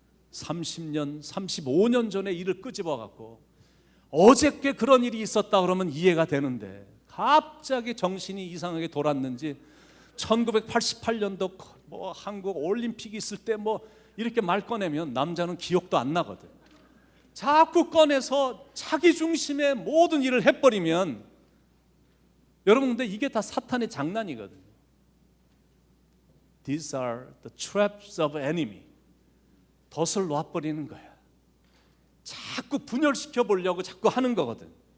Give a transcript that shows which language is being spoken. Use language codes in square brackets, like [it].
[ko] 30년, 35년 전에 일을 끄집어갖고 어저께 그런 일이 있었다 그러면 이해가 되는데 갑자기 정신이 이상하게 돌았는지 1988년도 뭐 한국 올림픽이 있을 때 뭐 이렇게 말 꺼내면 남자는 기억도 안 나거든. 자꾸 꺼내서 자기 중심의 모든 일을 해버리면 여러분 근데 이게 다 사탄의 장난이거든요. [en] These are the traps of enemy. [ko] 덫을 놔버리는 거야. 자꾸 분열시켜 보려고 자꾸 하는 거거든.